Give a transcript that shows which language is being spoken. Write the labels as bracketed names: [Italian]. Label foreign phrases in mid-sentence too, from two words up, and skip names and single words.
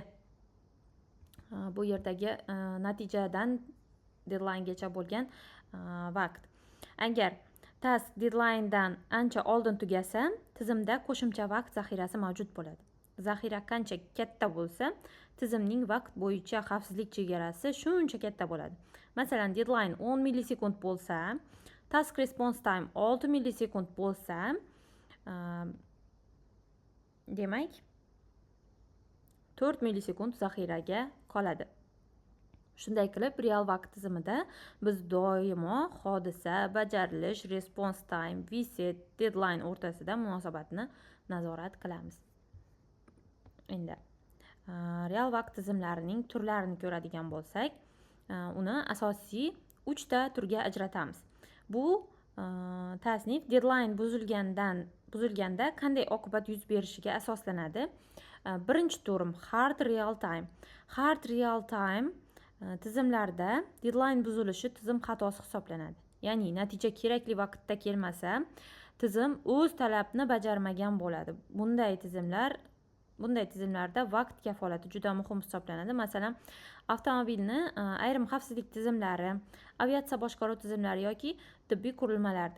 [Uzbek] Bu yerdagi natijadan deadlinegacha bo'lgan vaqt. Agar task deadlinedan ancha oldin tugasa, tizimda qo'shimcha vaqt zaxirasi mavjud bo'ladi. Zaxira qancha katta bo'lsa, tizimning vaqt bo'yicha xavfsizlik chegarasi shuncha katta bo'ladi. Masalan, deadline 10 millisekund bo'lsa, [English] task response time [Uzbek] 6 millisekund bo'lsa, demak 4 millisekund zaxiraga qoladi. Shunday qilib, real vaqt tizimida biz doimo hodisa, bajarilish, [English] response time, [Uzbek] reset, deadline o'rtasida munosabatni nazorat qilamiz. Endi real vaqt tizimlarining turlarini ko'radigan bo'lsak, uni asosiy 3 ta turga ajratamiz. Bu tasnif deadline buzilganda qanday oqibat yuz berishiga asoslanadi. Birinchi turim [English] hard real time. Hard real time [Uzbek] tizimlarda deadline buzilishi tizim xatosi hisoblanadi. Ya'ni natija kerakli vaqtda kelmasa, tizim o'z talabni bajarmagan bo'ladi. Bunday tizimlarda vaqt kafolati juda muhim hisoblanadi. Masalan, avtomobilni ayrim xavfsizlik tizimlari, aviatsiya boshqaruv tizimlari yoki tibbiy qurilmalarda.